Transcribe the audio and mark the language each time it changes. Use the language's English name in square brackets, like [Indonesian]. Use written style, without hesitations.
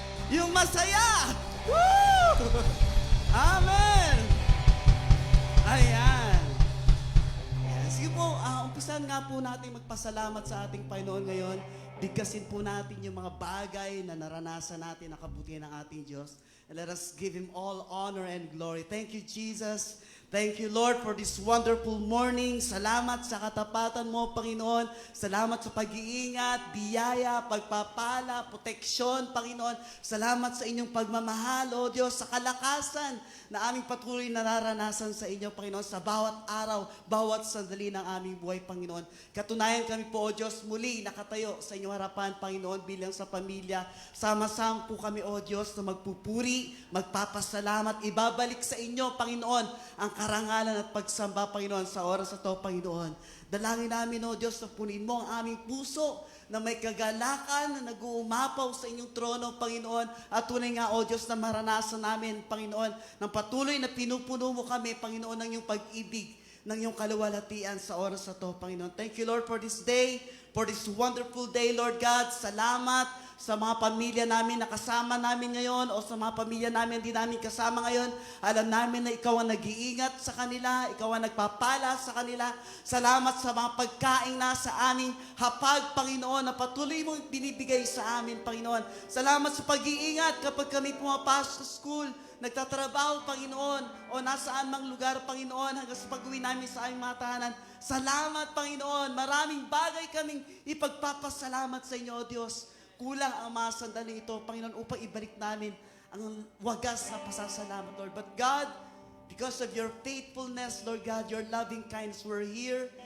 [Filipino] Yung masaya. Woo! Amen! Ayan. Ayan. Sige po, umpisan nga po natin magpasalamat sa ating Panginoon ngayon. Bigkasin po natin yung mga bagay na naranasan natin na kabutihan ng ating Diyos. [English] And let us give Him all honor and glory. Thank you, Jesus. Thank you, Lord, for this wonderful morning. [Filipino] Salamat sa katapatan mo, Panginoon. Salamat sa pag-iingat, biyaya, pagpapala, proteksyon, Panginoon. Salamat sa inyong pagmamahal, O Diyos, sa kalakasan na aming patuloy na naranasan sa inyo, Panginoon, sa bawat araw, bawat sandali ng aming buhay, Panginoon. Katunayan kami po, O Diyos, muli nakatayo sa inyong harapan, Panginoon, bilang sa pamilya. Sama-sama po kami, O Diyos, na magpupuri, magpapasalamat, ibabalik sa inyo, Panginoon, ang karangalan at pagsamba, Panginoon, sa oras na ito, Panginoon. Dalangin namin, O Diyos, na punin mo ang aming puso na may kagalakan na nag-uumapaw sa inyong trono, Panginoon. At tunay nga, O Diyos, na maranasan namin, Panginoon, ng patuloy na pinupuno mo kami, Panginoon, ng iyong pag-ibig, ng iyong kaluwalhatian sa oras na ito, Panginoon. [English] Thank you, Lord, for this day, for this wonderful day, Lord God. [Filipino] Salamat sa mga pamilya namin na kasama namin ngayon o sa mga pamilya namin hindi namin kasama ngayon. Alam namin na Ikaw ang nag-iingat sa kanila, Ikaw ang nagpapala sa kanila. Salamat sa mga pagkain na sa aming hapag, Panginoon, na patuloy mong binibigay sa amin, Panginoon. Salamat sa pag-iingat kapag kami pumapasok sa school, nagtatrabaho, Panginoon, o nasaan mang lugar, Panginoon, hanggang sa pag-uwi namin sa aming mga tahanan. Salamat, Panginoon. Maraming bagay kaming ipagpapasalamat sa inyo, O Diyos. Kulang ang mga sandali ito, Panginoon, upang ibalik namin ang wagas na pasasalamat, Lord. [English] But God, because of your faithfulness, Lord God, your loving kindness, we're here.